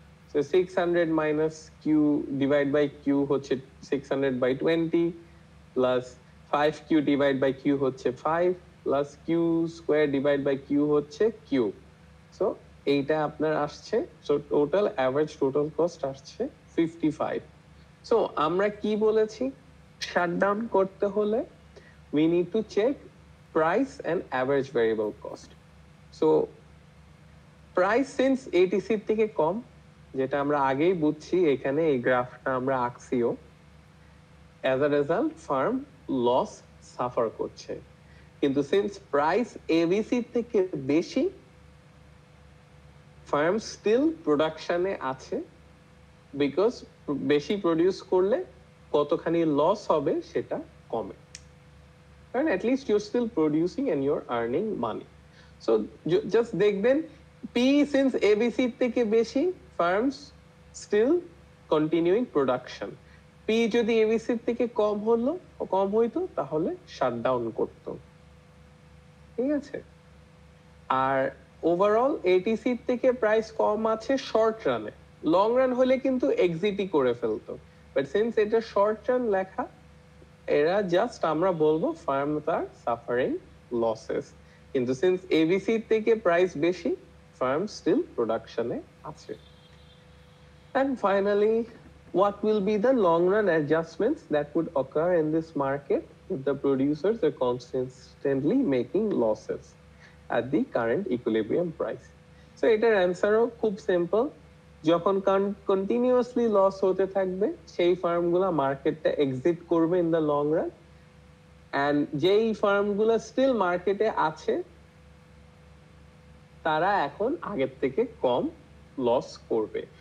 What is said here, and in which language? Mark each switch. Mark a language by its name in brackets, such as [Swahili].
[Bangla] So 600 minus Q divide by Q হচ্ছে 600 by 20, plus 5q divide by Q হচ্ছে 5, plus Q square divide by Q হচ্ছে Q. So এইটা আপনার আসছে, so total average total cost আসছে 55। So আমরা কি বলেছি, শাটডাউন করতে হলে [English] we need to check price and average variable cost. [Bangla] So price since ATC এর থেকে কম, যেটা আমরা আগেই বুঝছি, এখানে এই গ্রাফটা আমরা আঁকছিও, as a result farm loss suffer করছে। কিন্তু সিন্স প্রাইস এবিসি থেকে বেশি, ফার্ম স্টিল প্রোডাকশনে আছে, বিকজ বেশি প্রডিউস করলে কতখানি লস হবে সেটা কমে, কারণ [English] at least you're still producing and you're earning money. So just [Bangla] দেখবেন [English] P since ABC [Bangla] থেকে বেশি, [English] firms still continuing production. [Bangla] P যদি ABC থেকে কম হইতো তাহলে শাটডাউন করতো, ঠিক আছে? আর ওভারঅল এটিসি থেকে প্রাইস কম আছে শর্ট রানে, লং রান হলে কিন্তু এক্সিটই করে ফেলতো, বাট সিন্স এটা শর্ট রান লেখা, এরা জাস্ট আমরা বলবো ফার্মস আর সাফারিং লসেস। কিন্তু সিন্স এবিসি থেকে প্রাইস বেশি, ফার্ম স্টিল প্রোডাকশনে আছে। [English] And finally, what will be the long run adjustments that would occur in this market if the producers are consistently making losses at the current equilibrium price? [Bangla] So এটার অ্যান্সারও খুব simple, যখন continuously loss হতে থাকবে সেই ফার্মগুলো মার্কেটটা exit করবে in the long run, and যেই ফার্মগুলো still মার্কেটে আছে তারা এখন আগের থেকে কম লস করবে।